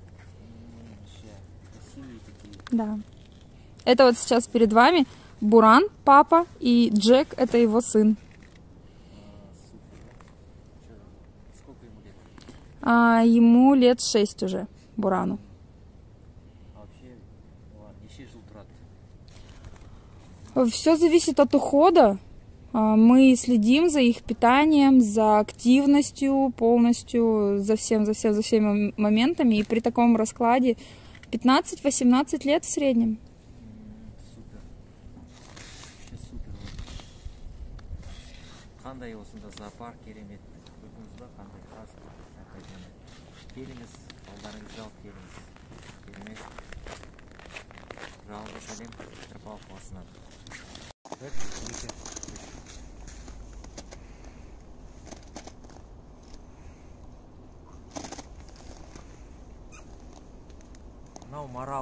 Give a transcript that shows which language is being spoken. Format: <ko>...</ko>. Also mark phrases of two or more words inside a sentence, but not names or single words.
<ru>Да. Это вот сейчас перед вами Буран, папа, и Джек, это его сын. Сколько ему лет? Ему лет 6 уже, Бурану. А вообще,</ru> <kk>неше жыл тұрады?</kk> <ru>Все зависит от ухода. Мы следим за их питанием, за активностью, полностью, за всеми моментами. И при таком раскладе 15-18 лет в среднем. Супер. Вообще супер.</ru> <kk>Қандай осында зоопарк керемет. Көрдіңіз ба, қандай хаски. Келіңіз, балдарыңызды алып келіңіз. Керемет. Жалғыз сәлем Петропавл қаласынан. Мынау марал.</kk>